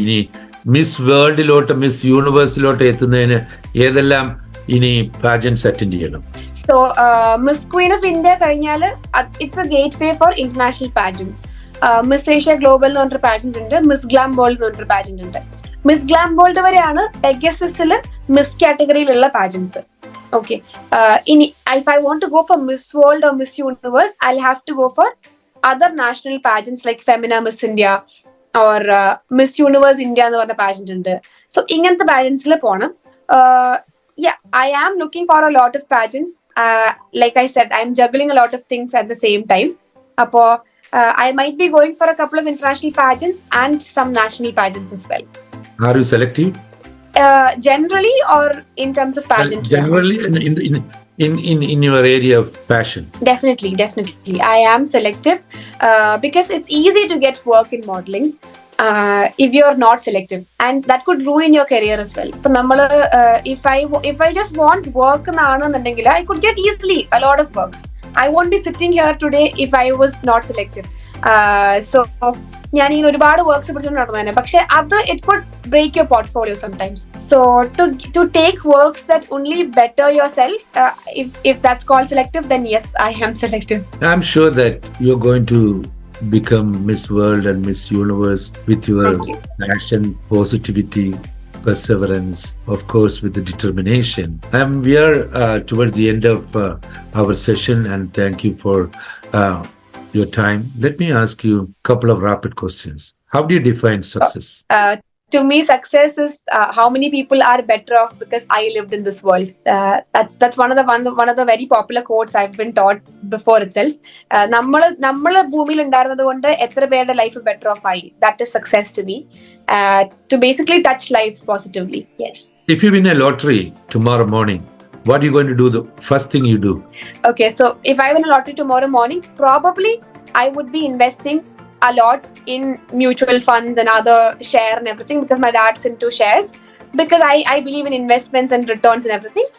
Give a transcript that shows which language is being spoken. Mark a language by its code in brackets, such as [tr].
[ml] ഇനി miss വേൾഡിലോട്ട്, miss യൂണിവേഴ്സിലോട്ട് എത്തുന്നതിന് ഏതെല്ലാം ഇനി പാജൻസ് അറ്റൻഡ് ചെയ്യണം? [en] so Miss Queen of India [ml] കഴിഞ്ഞാൽ [en] It's a gateway for international pageants. [ml] Miss Asia global എന്ന് പറഞ്ഞൊരു പാജന്റ് ഉണ്ട്, മിസ് ഗ്ലാം വേൾഡ് എന്ന് പറഞ്ഞൊരു പാജന്റ് ഉണ്ട്. മിസ് ഗ്ലാം വേൾഡ് വരെയാണ് പെഗസസിൽ മിസ് കാറ്റഗറിയിലുള്ള പാജൻസ്. ഓക്കെ, ഇനി [en] if I want to go for Miss World or Miss Universe, I'll have to go for other national pageants like Femina Miss India or Miss Universe India [ml] എന്ന് പറഞ്ഞ pageant ഉണ്ട്. So ഇങ്ങനത്തെ പാജൻസിൽ പോണം. [en] Yeah, I am looking for a lot of pageants. Like I said, I'm juggling a lot of things at the same time. [ml] Appo [en] I might be going for a couple of international pageants and some national pageants as well. Are you selective? Generally, or in terms of pageant? Generally, in your area of passion. Definitely. I am selective because it's easy to get work in modeling if you're not selective, and that could ruin your career as well. So, if I just want work, I could get easily a lot of works. I won't be sitting here today if I was not selective. [ml] So ഞാൻ ഇങ്ങനെ ഒരുപാട് works പിടിച്ചുകൊണ്ട് നടന്നു, പക്ഷെ അത് [en] It could break your portfolio sometimes. So to take works that only better yourself, if that's called selective, then yes, I am selective. I'm sure that you're going to become Miss World and Miss Universe with your passion, positivity, perseverance, of course, with the determination. We are towards the end of our session, and thank you for your time. Let me ask you a couple of rapid questions. How do you define success? To me, success is how many people are better off because I lived in this world. That's one of the very popular quotes I've been taught before itself. [ml] നമ്മള് ഭൂമിയിൽ ഉണ്ടായിരുന്നത് കൊണ്ട് എത്ര പേരുടെ life better off ആയി, [en] that is success to me. To basically touch lives positively. Yes. If you win a lottery tomorrow morning, what are you going to do, the first thing you do? Okay, so if I win a lottery tomorrow morning, probably I would be investing a lot in mutual funds and other share and everything, because my dad's into shares, because I believe in investments and returns and everything.